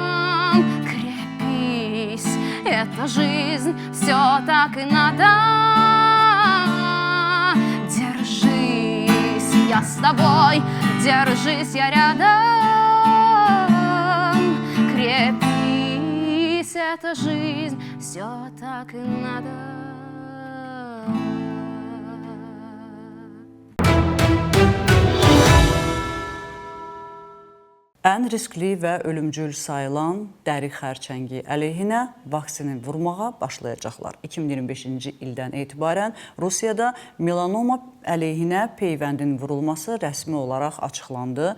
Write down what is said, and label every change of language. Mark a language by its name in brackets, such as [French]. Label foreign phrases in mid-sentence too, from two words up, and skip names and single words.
[Russian] Крепись, это жизнь, все так и надо. Держись, я с тобой, держись, я рядом. Крепись, это жизнь, все так и надо. [Azerbaijani] Ən riskli və ölümcül sayılan dəri xərçəngi əleyhinə vaksini vurmağa başlayacaqlar. 2025-ci ildən etibarən Rusiyada melanoma əleyhinə peyvəndin vurulması rəsmi olaraq açıqlandı.